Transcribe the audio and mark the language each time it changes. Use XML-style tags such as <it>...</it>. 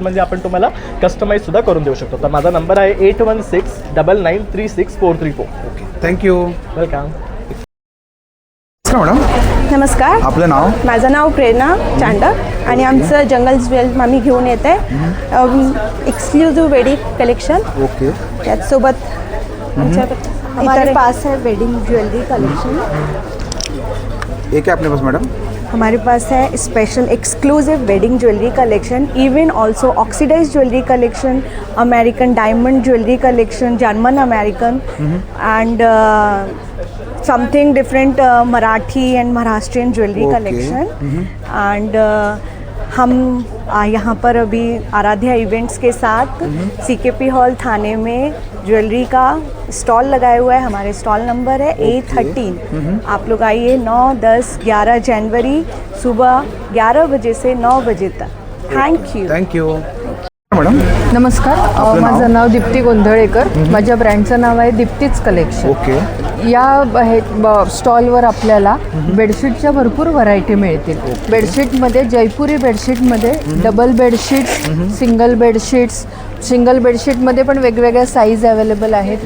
<mr>म्हणजे आपण तुम्हाला कस्टमाइज सुद्धा करून देऊ शकतो. तर माझा नंबर आहे 8169936434.</mr> <en>Okay, thank you, welcome. Madam</en> <mr>नमस्कार, आपलं नाव? माझं नाव प्रेरणा चांडक आणि आमचं जंगल ज्वेल्स आम्ही घेऊन येते एक्सक्लुझिव्ह वेडिंग कलेक्शन.</mr> <en>okay,</en> <mr>त्याचसोबत</mr> <hi>हमारे पास है वेडिंग ज्वेलरी कलेक्शन. एक है अपने पास मैडम? हमारे पास है special exclusive wedding jewellery collection, even also oxidise jewellery collection, American diamond jewellery collection, German American and</hi> <en>something different Marathi and Maharashtrian jewelry collection.</en> <hi>And हम यहाँ पर अभी आराध्या इवेंट्स के साथ CKP हॉल थाने में ज्वेलरी का स्टॉल लगाया हुआ है. हमारे स्टॉल नंबर है A13. आप लोग आइए 9, 10, 11 जनवरी सुबह 11 बजे से 9 बजे तक.</hi> <en>Thank you madam.</en> <mr>नमस्कार, माझं नाव दीप्ती गोंधळेकर. माझ्या ब्रँडचं नाव आहे दीप्तीच कलेक्शन.</mr> <en>okay,</en> <mr>या स्टॉलवर आपल्याला बेडशीटच्या भरपूर व्हरायटी मिळतील. बेडशीटमध्ये जयपुरी बेडशीटमध्ये डबल बेडशीट्स, सिंगल बेडशीटमध्ये पण वेगवेगळ्या साईज अवेलेबल आहेत.</mr>